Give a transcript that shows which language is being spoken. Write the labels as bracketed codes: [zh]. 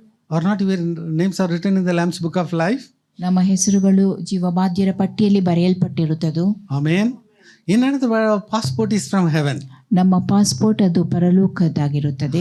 [en] Or not, your names are written in the Lamb's book of life. [kn] ನಮ್ಮ ಹೆಸರುಗಳು ಜೀವಬಾಧ್ಯರ ಪಟ್ಟಿಯಲ್ಲಿ ಬರೆಯಲ್ಪಟ್ಟಿರುತ್ತದೆ. [en] Amen. In another word, our passport is from heaven. [kn] ನಮ್ಮ passport ಅದು ಪರಲೋಕದಾಗಿರುತ್ತದೆ.